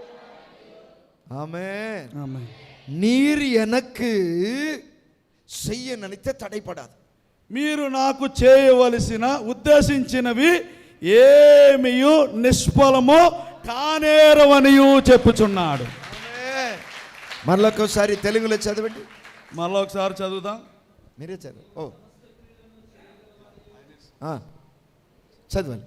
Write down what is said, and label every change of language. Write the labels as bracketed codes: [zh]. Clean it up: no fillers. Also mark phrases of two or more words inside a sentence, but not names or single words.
[ta] ஆமென். [te] ఆమేన్. [ta] நீர் எனக்கு செய்ய நினைத்த தடைப்படாது. [te] మీరు నాకు చేయవలసిన ఉద్దేశించినవి ఏమియు నిష్ఫలము కానేరవనియు చెప్పుచున్నాడు. మరొకసారి తెలుగులో చదవండి. మళ్ళీ ఒకసారి చదువుదాం. మీరే చదవండి. చదవండి.